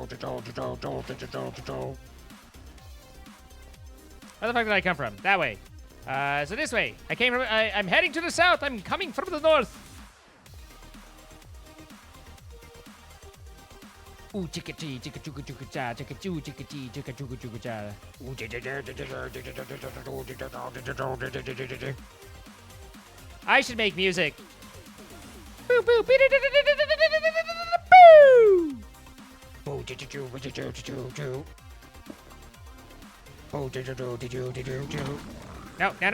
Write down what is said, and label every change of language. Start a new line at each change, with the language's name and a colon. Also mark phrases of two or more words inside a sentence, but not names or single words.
English: Where the fuck did I come from? That way. So this way. I'm heading to the south. I'm coming from the north. Ooh, chicka chee, chicka chooka chooka cha, chicka choo, chicka chee, chicka chooka chooka cha. I should make music. Boo boo. No.